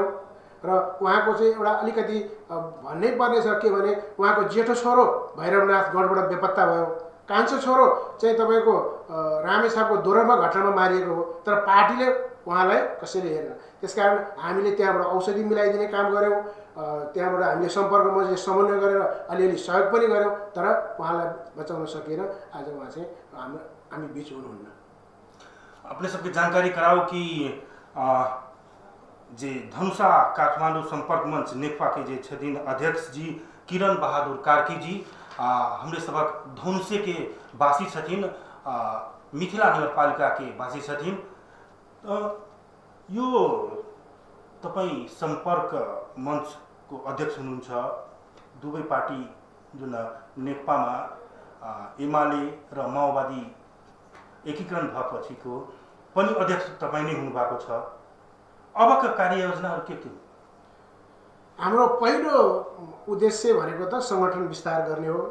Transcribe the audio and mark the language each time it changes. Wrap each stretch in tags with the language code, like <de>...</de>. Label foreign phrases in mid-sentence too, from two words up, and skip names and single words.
<ne>र उहाँको चाहिँ एउटा अलिकति भन्नै पर्ने छ के भने उहाँको जेठो छोरो भैरवनाथ गढबाट बेपत्ता भयो, कान्छो छोरो चाहिँ तपाईँको रामेछापको दोहोरोमा घटनामा मारिएको हो, तर पार्टीले उहाँलाई कसैले हेरेन। त्यसकारण हामीले त्यहाँबाट औषधि मिलाइदिने काम गऱ्यौँ, त्यहाँबाट हामीले सम्पर्क मञ्चले समन्वय गरेर अलिअलि सहयोग पनि गऱ्यौँ, तर उहाँलाई बचाउन सकिएन। आज उहाँ चाहिँ हामी बिच हुनुहुन्न।</ne> <mai>अपने सबके जानकारी कराओ कि जे धनुषा काठमाडौँ संपर्क मंच नेकपा के जे छथिन अध्यक्ष जी किरण बहादुर कार्की जी हमरे सबक धनुषे के वासी छथिन, मिथिला नगरपालिका के वासी छथिन।</mai> <ne>यो तपाईं संपर्क मंच को अध्यक्ष हुनुहुन्छ। दुवै पार्टी जुन नेकपामा एमाले र माओवादी एकीकरण भएपछिको पनि अध्यक्ष तपाईं नै हुनुभएको छ। अबका कार्ययोजनाहरू के हो? हाम्रो पहिलो उद्देश्य भनेको त सङ्गठन विस्तार गर्ने हो।</ne>